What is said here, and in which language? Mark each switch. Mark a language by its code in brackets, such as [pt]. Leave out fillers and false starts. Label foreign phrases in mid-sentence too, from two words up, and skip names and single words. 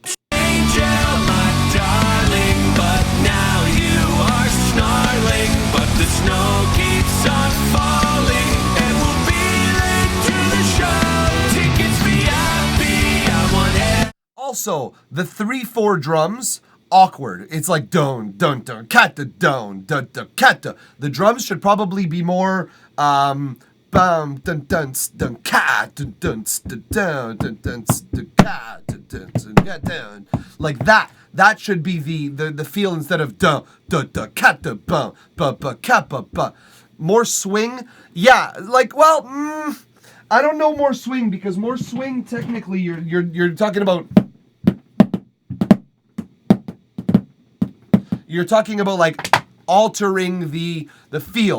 [en] Also, the 3/4 drums, awkward. It's like don, don, don, kata, don, don, don, kata. The drums should probably be more bum, dun, dun, dun, cat, dun, dun, dun, dun, dun, dun, cat, dun, dun, dun, like that. That should be the feel instead of dun, dun, dun, kata, bum, ba, ba, kappa, ba. More swing, yeah. Like, well, I don't know more swing, because more swing technically you're talking about. You're talking about like altering the feel.